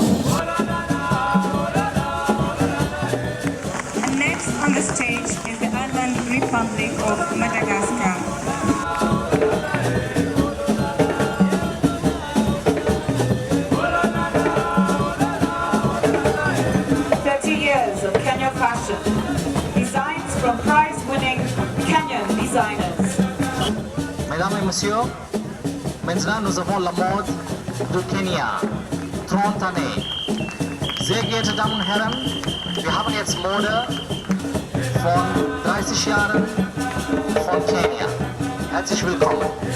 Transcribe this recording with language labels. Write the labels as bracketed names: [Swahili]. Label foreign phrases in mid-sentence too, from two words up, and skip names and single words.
[English] On the stage is the Island Republic of Madagascar. Years of Kenya fashion, designs from prize-winning Kenyan designers. [French] Mesdames et messieurs, maintenant nous avons la mode du Kenia, 30 années. [German] Sehr geehrte Damen und Herren, wir haben jetzt Mode von 30 Jahren von Kenia. Herzlich willkommen.